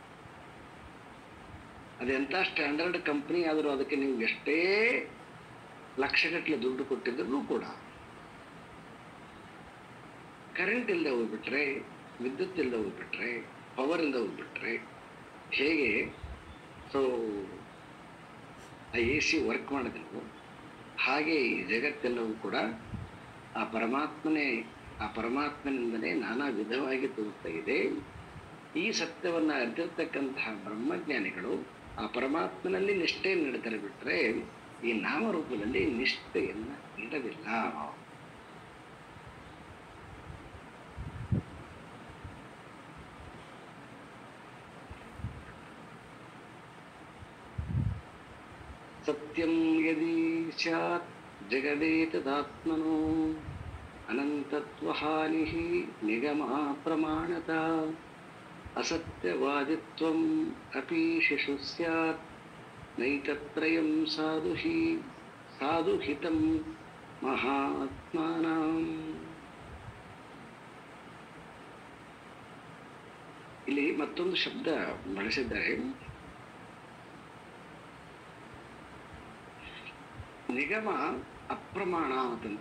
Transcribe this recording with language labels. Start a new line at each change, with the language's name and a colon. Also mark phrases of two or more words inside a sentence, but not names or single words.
Kannada: ಅದೆಂತ
English: standard company
Kannada: ಆದರೂ ಅದಕ್ಕೆ ನೀವು ಎಷ್ಟೇ ಲಕ್ಷಗಟ್ಟಲೆ ದುಡ್ಡು ಕೊಟ್ಟಿದ್ರು ಕೂಡ ಕರೆಂಟ್ ಇಲ್ಲದೆ ಹೋಗ್ಬಿಟ್ರೆ, ವಿದ್ಯುತ್ ಇಲ್ಲದೆ ಹೋಗ್ಬಿಟ್ರೆ, ಪವರ್ ಇಲ್ಲದೆ ಹೋಗ್ಬಿಟ್ರೆ ಹೇಗೆ ಸೊ ಆ ಎ ಸಿ ವರ್ಕ್ ಮಾಡೋದಿಲ್ವೋ ಹಾಗೆ ಈ ಜಗತ್ತೆಲ್ಲವೂ ಕೂಡ ಆ ಪರಮಾತ್ಮನಿಂದಲೇ ನಾನಾ ವಿಧವಾಗಿ ತೋರ್ತಾ ಇದೆ. ಈ ಸತ್ಯವನ್ನ ಅರಿತಿರ್ತಕ್ಕಂತಹ ಬ್ರಹ್ಮಜ್ಞಾನಿಗಳು ಆ ಪರಮಾತ್ಮನಲ್ಲಿ ನಿಷ್ಠೆ ನೀಡ್ತಾರೆ, ಬಿಟ್ರೆ ಈ ನಾಮರೂಪದಲ್ಲಿ ನಿಷ್ಠೆಯನ್ನ ನೀಡಲಿಲ್ಲ.
Sanskrit: सत्यं यदि स्यात् जगदेतदात्मनो अनन्तत्वहानि निगम प्रमाणत असत्यवादित्वं अपि शिशु स्यात् नैतत्त्रयं साधुहितं महात्मानां.
Kannada: ಇಲ್ಲಿ ಮತ್ತೊಂದು ಶಬ್ದ ಬಳಸಿದ್ದಾರೆ, ನಿಗಮ ಅಪ್ರಮಾಣ ಅಂತ.